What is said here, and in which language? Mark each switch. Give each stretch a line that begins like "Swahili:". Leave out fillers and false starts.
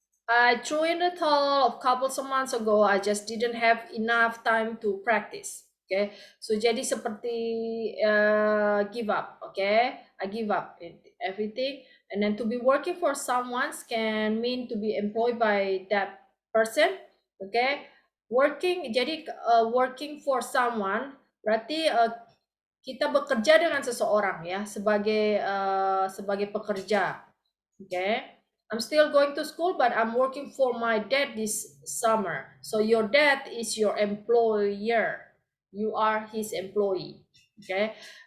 English: I threw in the towel a couple of months ago. I just didn't have enough time to practice. Okay, so
Indonesian: jadi seperti
English: give up. Okay, I give up everything, and then to be working for someone can mean to be employed by that person.
Indonesian: Okay, working for someone berarti kita bekerja dengan seseorang ya, sebagai pekerja.
English: Okay. I'm still going to school, but I'm working for my dad this summer. So your dad is your employer. You are his employee. Okay.